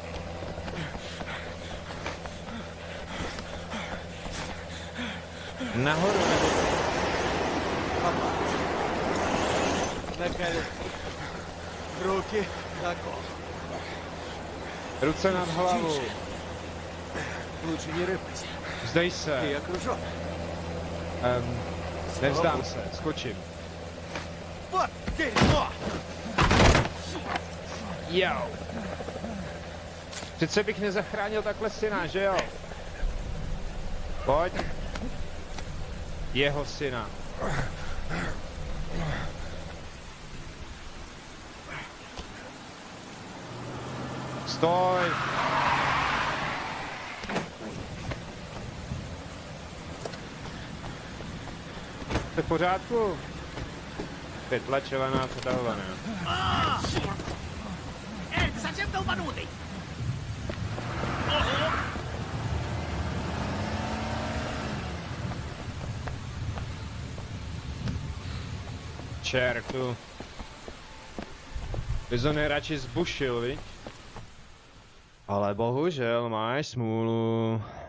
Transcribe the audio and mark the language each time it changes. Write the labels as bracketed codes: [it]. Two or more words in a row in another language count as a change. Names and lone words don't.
[cs] Nahoru nebo... Nechaj ruky tako. Ruce nad hlavu. [ru] Лучше не рыпайся. [cs] Vzdej se. [ru] Ты окружен. [cs] Nevzdám se, skočím. [ru] Вот дерьмо! [cs] Jo. Přece bych nezachránil takhle syna, že jo? Pojď. Jeho syna. Stoj! Jste v pořádku? Vytlačovaná, přetahovaná. [ru] Эй, ты совсем долбанутый? [cs] Čertu. Bys ho nejradši zbušil, viď? Ale bohužel máš smůlu.